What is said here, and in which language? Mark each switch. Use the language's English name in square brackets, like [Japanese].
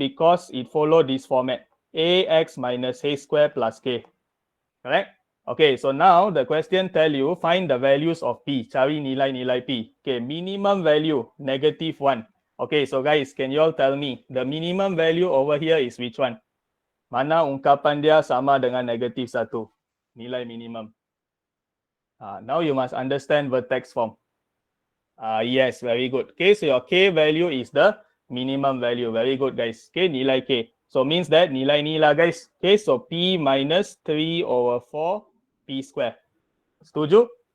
[English] Because it follow this format. Ax minus h square plus k. Correct? Okay, so now the question tell you find the values of p. [Malay] Cari nilai-nilai p. [English] Okay, minimum value negative 1. Okay, so guys, can you all tell me the minimum value over here is which one? [Malay] Mana ungkapan dia sama dengan negatif 1? Nilai minimum. [English] Now you must understand vertex form. Yes, very good. Okay, so your k value is the minimum value. Very good, guys. Okay, [Malay] nilai k. [English] So means that [Malay] nilai ni lah, [English] guys. Okay, so p minus 3 over 4 p square. [Malay] Setuju?